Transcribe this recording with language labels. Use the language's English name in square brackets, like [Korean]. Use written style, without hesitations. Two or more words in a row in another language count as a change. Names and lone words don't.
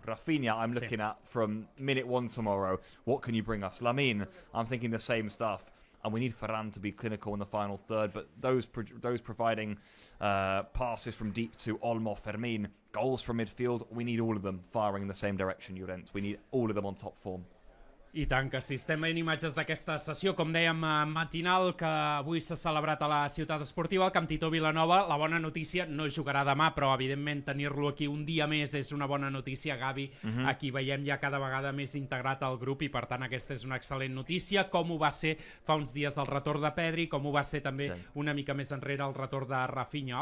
[English] Rafinha, I'm looking at from minute 1 tomorrow. What can you bring us? Lamine, I'm thinking the same stuff. And we need Ferran to be clinical in the final third, but those providing passes from deep to Olmo, Fermín, goals from midfield, we need all of them firing in the same direction, Llorenç. We need all of them on top form. [Catalan] I tant que sí. Estem veient imatges d'aquesta sessió, com dèiem, matinal, que avui s'ha celebrat a la ciutat esportiva, al Camp Tito Vilanova. La bona notícia, no jugarà demà, però evidentment tenir-lo aquí un dia més és una bona notícia. Gavi, aquí veiem ja cada vegada més integrat al grup, i per tant aquesta és una excel·lent notícia, com ho va ser fa uns dies el retorn de Pedri, com ho va ser també una mica més enrere el retorn de Rafinha.